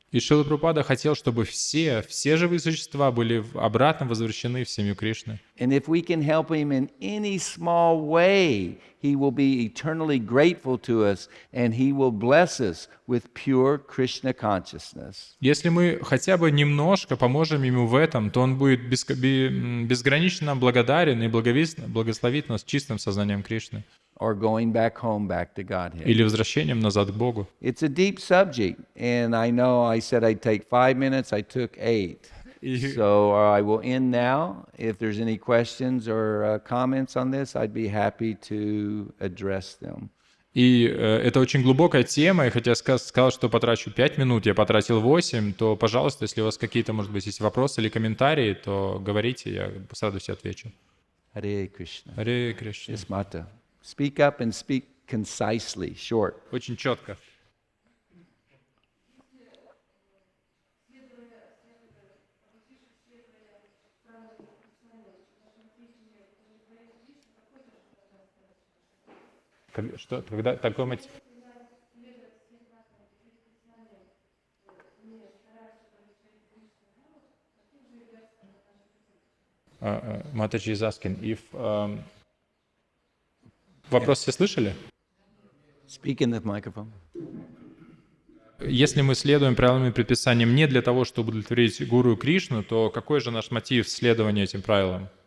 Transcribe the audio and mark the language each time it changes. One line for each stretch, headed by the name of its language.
Russian: И Шрила Прабхупада хотел, чтобы все живые существа были обратно возвращены в семью Кришны.
English: And if we can help him in any small way, he will be eternally grateful to us and he will bless us with pure Krishna consciousness.
Russian: Если мы хотя бы немножко поможем ему в этом, то он будет безгранично благодарен и благословит нас чистым сознанием Кришны.
English: Or going back home, back to Godhead.
Russian: Или возвращением назад к Богу.
English: It's a deep subject, and I know I said I'd take 5 minutes, I took 8. So I will end now. If there's any questions or comments on this, I'd be happy to address them.
Russian: И это очень глубокая тема, и хотя я сказал, что потрачу 5 минут, я потратил 8, то, пожалуйста, если у вас какие-то, может быть, есть вопросы или комментарии, то говорите, я с радостью отвечу.
English: Hare Krishna.
Russian: Харе Кришна.
English: Yes, Mata. Speak up and speak concisely, short.
Russian: Очень четко. Что, когда такой мотив?
English: Mataji is asking if...
Russian: Вопрос все слышали?
English: Speak in the microphone.
Russian: Если мы следуем правилам и предписаниям не для того, чтобы удовлетворить гуру и Кришну, то какой же наш мотив следования этим правилам?